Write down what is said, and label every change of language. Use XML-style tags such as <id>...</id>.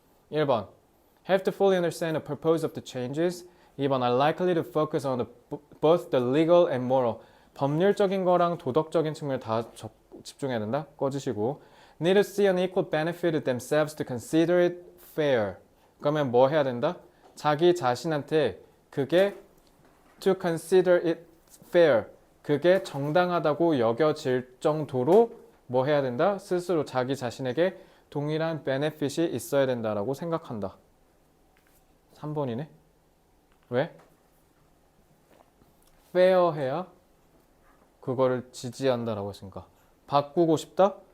<en>1번 have to fully understand the purpose of the changes. 2번 are likely to focus on both the legal and moral.</en> <ko>법률적인 거랑 도덕적인 측면을 다 집중해야 된다. 꺼주시고</ko> <en>need to see an equal benefit to themselves to consider it fair.</en> <ko>그러면 뭐 해야 된다? 자기 자신한테 그게</ko> <en>to consider it fair.</en> <ko>그게 정당하다고 여겨질 정도로 뭐 해야 된다? 스스로 자기 자신에게 동일한 베네핏이 있어야 된다라고 생각한다. 3번이네. 왜? 페어해야 그거를 지지한다라고 했으니까. 바꾸고 싶다?</ko>